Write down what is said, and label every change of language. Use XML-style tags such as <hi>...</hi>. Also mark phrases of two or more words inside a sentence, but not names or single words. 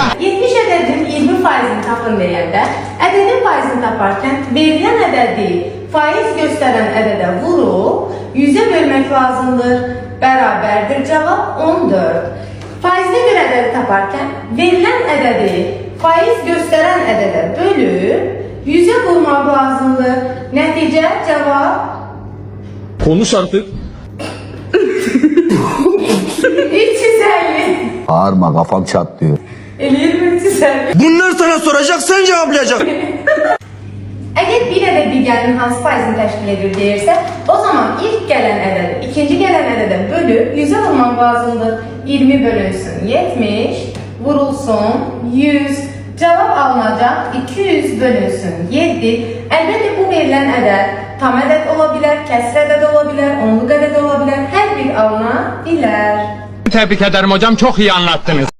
<az>70 ədədin 20 faizini tapın deyəndə, ədədin faizini taparkən verilən ədədi faiz göstərən ədədə vurub 100-ə bölmək lazımdır. Bərabərdir cavab 14. Faizli bir ədədi taparkən verilən ədədi faiz göstərən ədədə bölüb 100'ə vurmaq lazımdır. Nəticə cavab</az> <tr>Konuş artık.</tr> <az>350.</az> <tr>Bağırma, kafam çatlıyor.</tr> <az>Eləyir 350.</az> <tr>Bunlar sana soracak, sen cevaplayacaksın.</tr> <az>Əgər bir ədəd digərinin hansı faizini təşkil edir deyirsə, o zaman ilk gələn ədəd ikinci gələn ədədə bölüb 100'ə vurmaq lazımdır. 20 bölünsün 70, vurulsun 100. Cavab alınacaq 200 bölünsün 7. Əlbəttə bu verilən ədəd tam ədəd ola bilər, kəsr ədəd ola bilər, onluq ədəd ola bilər, hər bir alına bilər.</az> <tr>Tebrik ederim hocam, çok iyi anlattınız.</tr>